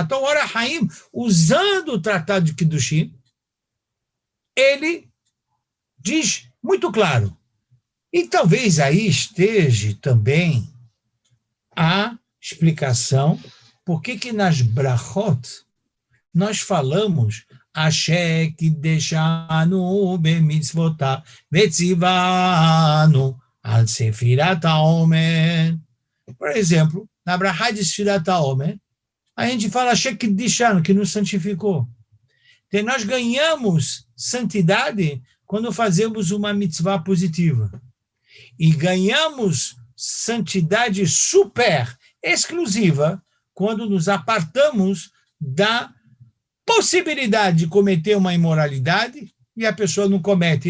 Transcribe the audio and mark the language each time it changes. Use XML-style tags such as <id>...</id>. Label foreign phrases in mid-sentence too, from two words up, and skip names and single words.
<pt>Então, ora, Haim, usando o tratado de Kedoshim, ele diz muito claro. E talvez aí esteja também a explicação por que nas brachot nós falamos</pt> <he>אשר קדשנו במצוותיו וצוונו על ספירת העומר.</he> <pt>Por exemplo, na brachá de</pt> <he>ספירת העומר,</he> <pt>a gente fala</pt> <he>אשר קדשנו,</he> <pt>que nos santificou. Então, nós ganhamos santidade quando fazemos uma mitzvah positiva. E ganhamos santidade super exclusiva quando nos apartamos da possibilidade de cometer uma imoralidade e a pessoa não comete.</pt>